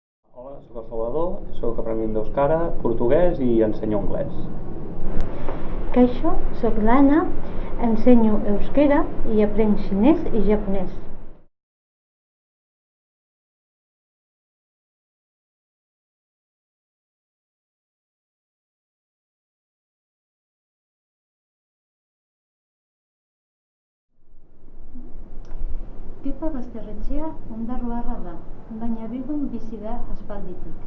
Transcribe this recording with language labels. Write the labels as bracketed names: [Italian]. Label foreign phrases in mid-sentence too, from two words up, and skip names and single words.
[Catalan] Hola, soc el Salvador, soc aprenent d'euskara, portuguès i ensenyo anglès. Kaixo, soc l'Anna, ensenyo euskera i aprenc xinès i japonès. [Basque] Kepa Basterretxea ondarroarra da, baina Bilbon bizi da aspalditik.